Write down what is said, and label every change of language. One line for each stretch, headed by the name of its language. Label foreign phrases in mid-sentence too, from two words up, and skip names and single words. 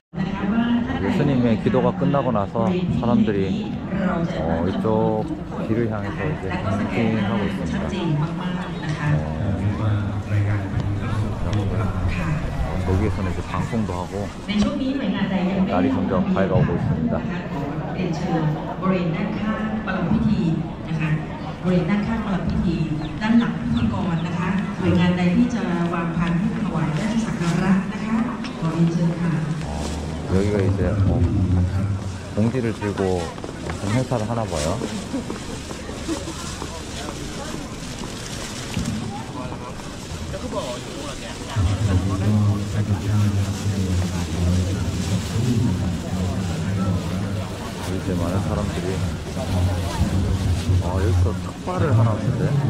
Korean: 예수님의 기도가 끝나고 나서 사람들이 이쪽 길을 향해서 이제 행진하고 있습니다. 여기에서는 이제 방송도 하고 날이 점점 밝아오고 있습니다.
Thai: บริเวณด้านข้างประลับพิธีนะคะบริเวณด้านข้างประลับพิธีด้านหลังพิธีกรนะคะหน่วยงานใดที่จะวางพานที่ถวายราชสักการะนะคะขอเรียนเชิญค่ะ
Korean: 여기가 이제 봉지를 들고 행사를 하나 봐요. 이제 많은 사람들이 여기서 탁발을 하나 보는데